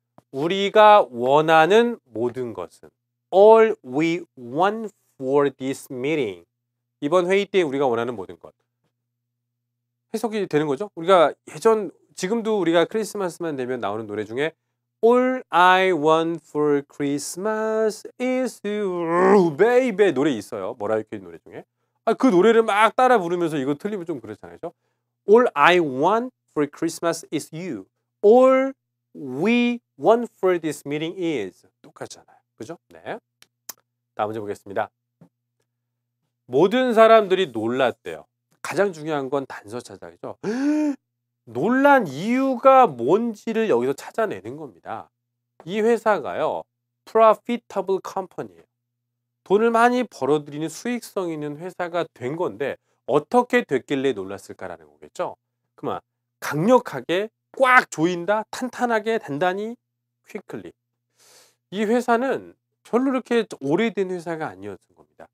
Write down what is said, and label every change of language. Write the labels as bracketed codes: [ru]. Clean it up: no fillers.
[ko] 우리가 원하는 모든 것은 [en] all we want for this meeting [ko] 이번 회의 때 우리가 원하는 모든 것 해석이 되는 거죠. 우리가 지금도 우리가 크리스마스만 되면 나오는 노래 중에 [en] All I want for Christmas is you, baby [ko] 노래 있어요. 머라이어 캐리 노래 중에. 그 노래를 막 따라 부르면서 이거 틀리면 좀 그렇잖아요. [en] All I want for Christmas is you. All we want for this meeting is [ko] 똑같잖아요. 그죠? 네. 다음 문제 보겠습니다. 모든 사람들이 놀랐대요. 가장 중요한 건 단서 찾아야죠. 놀란 이유가 뭔지를 여기서 찾아내는 겁니다. 이 회사가요. profitable company예요. 돈을 많이 벌어들이는 수익성 있는 회사가 된 건데 어떻게 됐길래 놀랐을까라는 거겠죠. 그만 강력하게 꽉 조인다. 탄탄하게 단단히 quickly. 이 회사는 별로 그렇게 오래된 회사가 아니었던 겁니다.